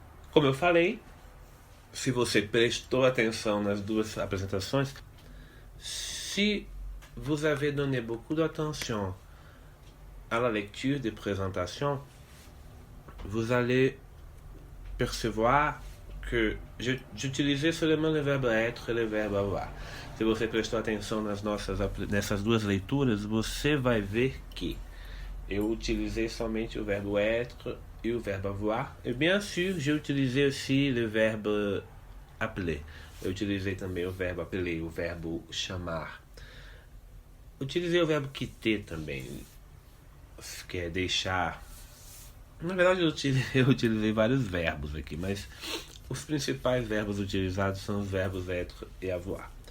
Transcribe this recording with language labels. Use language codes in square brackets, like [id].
[pt] Como eu falei, se você prestou atenção nas duas apresentações, [fr] si vous avez donné beaucoup d'attention à la lecture des présentations, vous allez percevoir que j'utilisais seulement le verbe être e le verbe avoir. [pt] Se você prestou atenção nessas duas leituras, você vai ver que eu utilizei somente o [fr] verbe être et le verbe avoir. Et bien sûr, j'ai utilisé aussi le verbe appeler. [pt] Eu utilizei também o verbo appeler, o verbo chamar. Utilizei o verbo quitter também, que é deixar. Na verdade, eu utilizei vários verbos aqui, mas os principais verbos utilizados são os verbos être e avoir.